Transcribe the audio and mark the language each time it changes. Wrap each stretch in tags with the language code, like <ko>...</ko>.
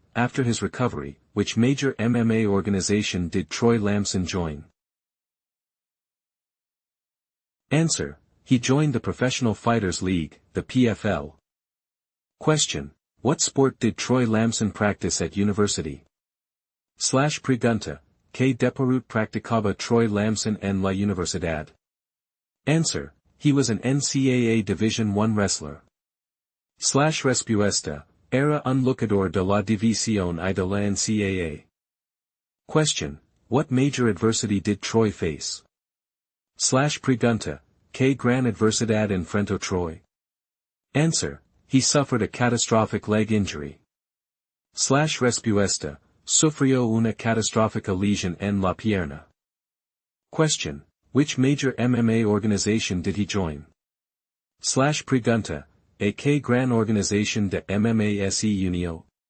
<en>After his recovery, which major MMA organization did Troy Lamson join? Answer. He joined the Professional Fighters League, the PFL. Question. What sport did Troy Lamson practice at university?</en> <es>Pregunta. ¿Qué deporte practicaba Troy Lamson en la universidad?</es> <en>Answer. He was an NCAA Division I wrestler.</en> <es>Respuesta. Era un luchador de la División I de la NCAA.</es> <en>Question. What major adversity did Troy face?</en> <es>Pregunta. ¿Qué gran adversidad enfrentó Troy?</es> <en>Answer. He suffered a catastrophic leg injury.</en> <es>Respuesta. Sufrió una catastrófica lesión en la pierna.</es> <en>Question. Which major MMA organization did he join?</en> <es>Pregunta. ¿A qué gran organización de MMA se unió?</es>